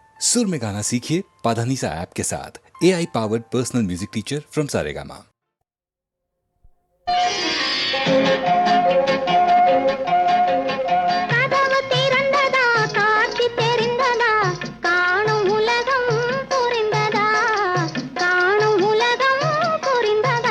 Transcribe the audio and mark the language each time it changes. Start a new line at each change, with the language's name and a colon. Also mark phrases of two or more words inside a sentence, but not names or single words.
Hindi: सुर में गाना सीखिए पाधानीसा ऐप के साथ।
English: AI powered personal music teacher from Saregama.
Tamil: கதவு திறந்ததா, காட்சி தெரிந்ததா, காணும் உலகம் புரிந்ததா, காணும் உலகம் புரிந்ததா.